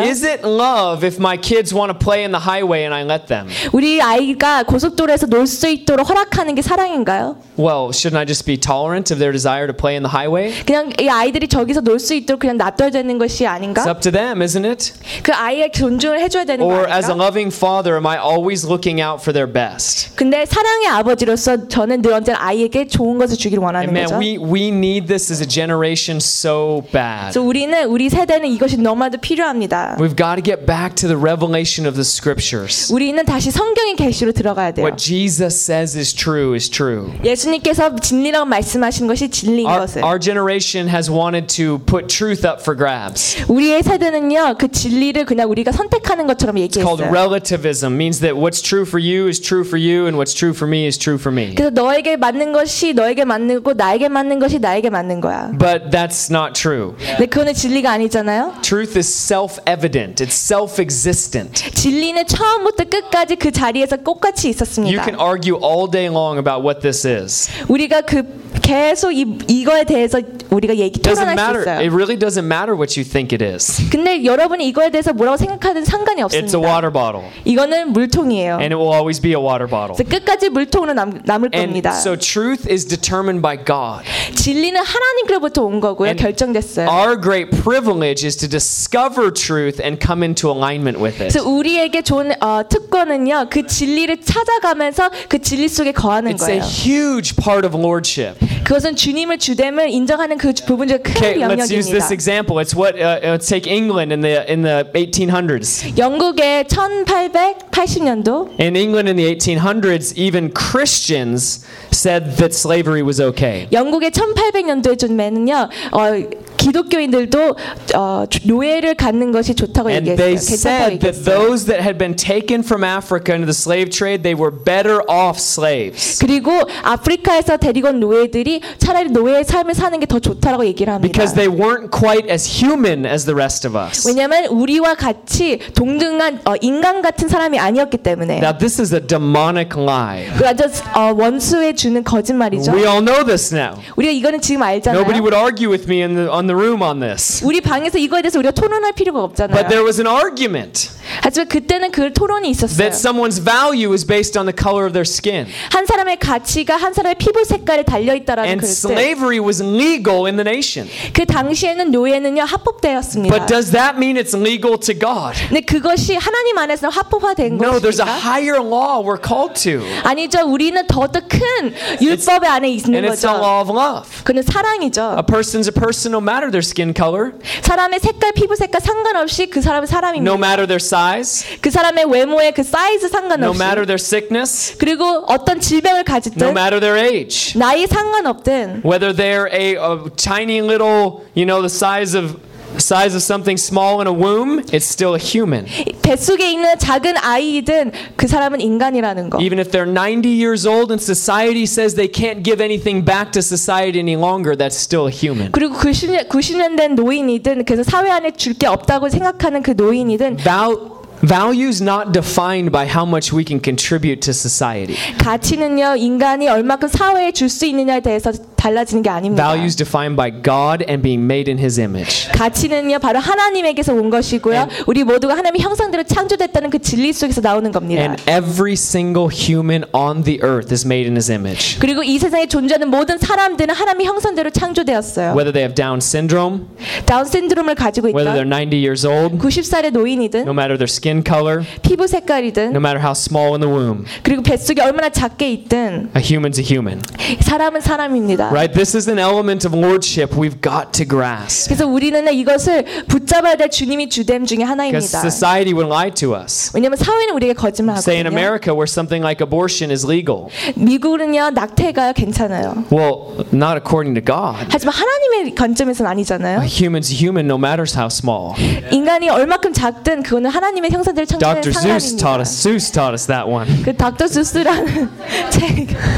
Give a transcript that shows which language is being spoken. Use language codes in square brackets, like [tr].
[en] Is it love if my kids want to play in the highway and I let them? [ko] 우리 아이가 고속도로에서 놀 수 있도록 허락하는 게 사랑인가요? [en] Well, shouldn't I just be tolerant of their desire to play in the highway? [ko] 그냥 이 아이들이 저기서 놀 수 있도록 그냥 놔둬야 되는 것이 아닌가? [en] It's up to them, isn't it? [ko] 그 아이의 존중을 해줘야 되는 거 아닌가? [en] Or as a loving father, am I always looking out for their best? [ko] 근데 사랑의 아버지로서 저는 늘 언제나 아이에게 좋은 것을 주기를 원하는 [en] And man, we need this as a generation so bad. [ko] So 우리는 우리 세대는 이것이 너무나도 필요합니다. [en] We've got to get back to the revelation of the scriptures. [ko] 우리는 다시 성경의 계시로 들어가야 돼요. [en] What Jesus says is true is true. [ko] 예수님께서 진리라고 말씀하신 것이 진리인 것을. [en] Our generation has wanted to put truth up for grabs. [ko] 우리의 세대는요 그 진리를 그냥 우리가 선택하는 것처럼 얘기했어요. [en] It's called relativism. Means that what's true for you is true for you, and what's true for me is true for me. [ko] 그래서 너에게 맞는 것이 너에게 맞는 그리고 나에게 맞는 것이 나에게 맞는 거야. [en] But that's not true. [ko] 근데 그거는 진리가 아니잖아요. [en] Truth is self-evident. It's self-existent. [ko] 진리는 처음부터 끝까지 그 자리에서 똑같이 있었습니다. [en] You can argue all day long about what this is. [ko] 우리가 그 계속 이거에 대해서 우리가 얘기 토론할 수 있어요. [en] It really doesn't matter what you think it is. [ko] 근데 여러분이 이거에 대해서 뭐라고 생각하든 상관이 없습니다. [en] It's a water bottle. [ko] 이거는 물통이에요. [en] And it will always be a water bottle. [ko] 끝까지 물통으로 남을 겁니다. [en] And so truth is determined by God. [ko] 진리는 하나님께로부터 온 거고요. 결정됐어요. [en] Our great privilege is to discover truth and come into alignment with it. [ko] 그래서 우리에게 좋은 특권은요. 그 진리를 찾아가면서 그 진리 속에 거하는 거예요. [en] It's a huge part of lordship. [ko] 그것은 주님을 주됨을 인정하는 그 부분 중에 큰 영역입니다. [en] Let's use this example. It's what let's take England in the 1800s. [ko] 영국의 1880년도. [en] In England in the 1800s, even Christians said that slavery was okay. [ko] 영국의 1800년도에는요, 기독교인들도 노예를 갖는 것이 좋다고 얘기했어요. [en] And they said that those that had been taken from Africa into the slave trade, they were better off slaves. [ko] 그리고 아프리카에서 데리고 온 노예들이 차라리 노예의 삶을 사는 게 더 좋다라고 얘기를 합니다. [en] Because they weren't quite as human as the rest of us. [ko] 왜냐하면 우리와 같이 동등한 인간 같은 사람이 아니었기 때문에. [en] Now this is a demonic lie. [ko] 그것은 원수에 주는 거짓말이죠. [en] We all know this now. [ko] 우리가 이거는 지금 알잖아요. [en] Nobody would argue with me on the room on this. [ko] 우리 방에서 이거에 대해서 우리가 토론할 필요가 없잖아요. [en] But there was an argument. [ko] 하지만 그때는 그 토론이 있었어요. [en] That someone's value is based on the color of their skin. [ko] 한 사람의 가치가 한 사람의 피부 색깔에 달려 있다라는 그 뜻. [en] And slavery was legal in the nation. [ko] 그 당시에는 노예는요 합법되었습니다. [en] But does that mean it's legal to God? [ko] 근데 그것이 하나님 안에서 합법화된 것입니까? [en] No, there's a higher law we're called to. [ko] 아니죠, 우리는 더 더 큰 율법의 안에 있는 거죠. [en] And it's the law of love. [ko] 그는 사랑이죠. [en] A person's a person no matter their skin color. [ko] 사람의 색깔, 피부 색깔 상관없이 그 사람은 사람입니다. [en] No matter their size. [ko] 그 사람의 외모에 그 사이즈 상관없이. [en] No matter their sickness. [ko] 그리고 어떤 질병을 가지든. [en] No matter their age. [ko] 나이 상관없든. [en] Whether they're a tiny little, you know, the size of something small in a womb, it's still a human. [ko] 뱃속에 있는 작은 아이든 그 사람은 인간이라는 거. [en] Even if they're 90 years old and society says they can't give anything back to society any longer, that's still a human. [ko] 그리고 90년 된 노인이든 그래서 사회 안에 줄 게 없다고 생각하는 그 노인이든 [en] Values not defined by how much we can contribute to society. [ko] 가치는요 인간이 얼마큼 사회에 줄 수 있느냐에 대해서 달라지는 게 아닙니다. [en] Values defined by God and being made in His image. [ko] 가치는요 바로 하나님에게서 온 것이고요 우리 모두가 하나님의 형상대로 창조됐다는 그 진리 속에서 나오는 겁니다. [en] And every single human on the earth is made in His image. [ko] 그리고 이 세상에 존재하는 모든 사람들은 하나님의 형상대로 창조되었어요. [en] Whether they have Down syndrome을 [ko] 가지고 있다. [en] Whether they're 90 years old. [ko] 90살의 노인이든. [en] No matter their skin color. [ko] 피부 색깔이든. [en] No matter how small in the womb. [ko] 그리고 뱃속에 얼마나 작게 있든. [en] A human's a human. [ko] 사람은 사람입니다. [en] Right, this is an element of lordship we've got to grasp. [ko] 그래서 우리는 이것을 붙잡아야 될 주님이 주됨 중에 하나입니다. [en] Because society would lie to us. [ko] 왜냐면 사회는 우리에게 거짓말하고. [en] Say in America where something like abortion is legal. [ko] 미국은요 낙태가 괜찮아요. [en] Well, not according to God. [ko] 하지만 하나님의 관점에서는 아니잖아요. [en] A human's a human no matter how small. [ko] 인간이 얼마큼 작든 그거는 하나님 님의 형상대로 창조된 상황입니다. [en] Dr. Seuss taught us that one. [ko] 그 닥터 수스라는 책.